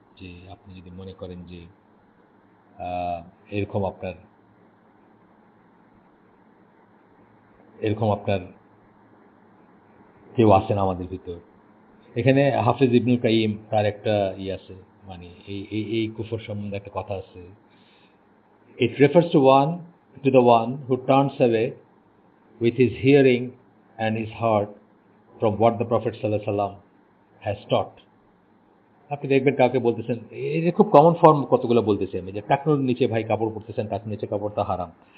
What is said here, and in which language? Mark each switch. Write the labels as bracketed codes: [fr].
[bn] যে আপনি যদি মনে করেন যে এরকম আপনার কেউ আছেন আমাদের ভিতর। এখানে হাফিজ ইবনুল কাইয়িম, তার একটা আছে, মানে এই কুফর সম্বন্ধে একটা কথা আছে। [en] It refers to the one who turns away with his hearing and his heart from what the Prophet ﷺ has taught. [bn] আপনি দেখবেন কাউকে বলতেছেন, এর খুব কমন ফর্ম কতগুলো বলতেছি আমি, যে টাকনুর নিচে ভাই কাপড় পরতেছেন, টাকনুর নিচে কাপড়টা হারাম।